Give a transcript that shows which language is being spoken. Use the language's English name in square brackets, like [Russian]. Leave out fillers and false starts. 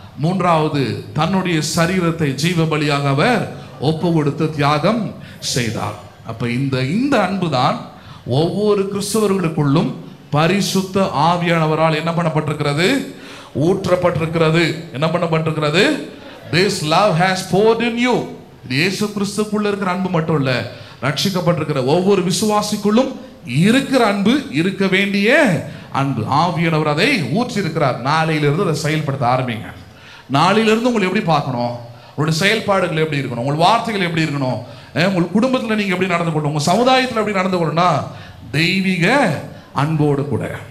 [Tamil] 3வது, தன்னுடைய சரீரத்தை ஜீவ பலியாக அவர் ஒப்பு கொடுத்து தியாகம் செய்தார். அப்ப இந்த அன்பு தான் ஒவ்வொரு கிறிஸ்தவர்களுக்குள்ளும் பரிசுத்த ஆவியானவரால் என்ன பண்ணப்பட்டிருக்கிறது, ஊற்றப்பட்டிருக்கிறது. என்ன பண்ணப்பட்டிருக்கிறது? [English] This love has poured in you. [Tamil] இயேசு கிறிஸ்துக்குள்ள இருக்கிற அன்பு மட்டும் இல்ல, ரட்சிக்கப்பட்டிருக்கிற ஒவ்வொரு விசுவாசிக்குள்ளும் இருக்கிற அன்பு, இருக்க வேண்டிய அன்பு. ஆவியானவர் அதை ஊற்றி இருக்கிறார். நாளையிலிருந்து அதை செயல்படுத்த ஆரம்பிங்க. நாளையிலிருந்து உங்களை எப்படி பார்க்கணும், உங்களுடைய செயல்பாடுகள் எப்படி இருக்கணும், உங்கள் வார்த்தைகள் எப்படி இருக்கணும், உங்கள் குடும்பத்தில் நீங்க எப்படி நடந்து கொள்ளணும், உங்க சமுதாயத்தில் எப்படி நடந்து கொள்ளணும்னா தெய்வீக அன்போடு கூட.